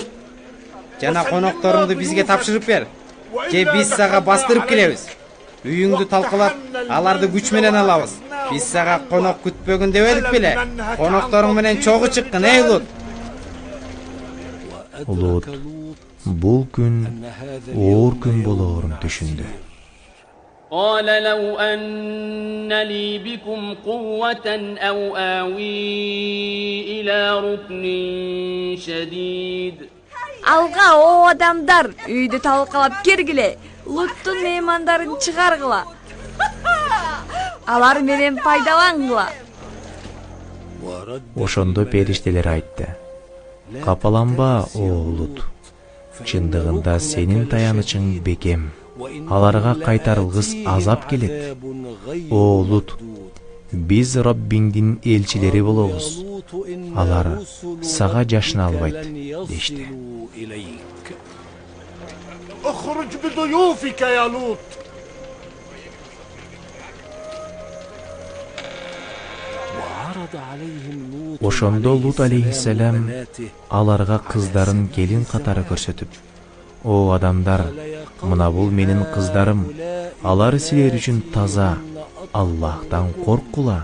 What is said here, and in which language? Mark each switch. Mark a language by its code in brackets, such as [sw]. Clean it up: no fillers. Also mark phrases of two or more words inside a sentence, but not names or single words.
[ky] Жана конокторуңду бизге тапшырып бер. Же биз сага бастырып келебиз. Үйүңдү талкалап, аларды күч менен алабыз. Биз сага конок күтпөгүн дебедик беле? Конокторуң менен чогуу чыккын, эй Лут. Лут бул күн оор күн болоорун түшүндү. [ar] قال لو أن لي بكم قوة أو آوي إلى ركن شديد. [ky] Алга о адамдар, үйдү талкалап киргиле. Луттун меймандарын чыгаргыла. Алар менен пайдалангыла. Ошондо периштелер айтты: "Капаланба, о Лут. Чындыгында сенин таянычың бекем. Аларга кайтарылгыс азап келет. О Лут, биз Раббиңдин элчилери болобуз. Алар сага жашына албайт" дешти. [ar] اخرج بضيوفك يا لوط. [ky] Ошондо Лут алейхиссалам аларга кыздарын келин катары көрсөтүп: "О адамдар, мына бул менин кыздарым. Алар силер үчүн таза. Аллахтан коркула.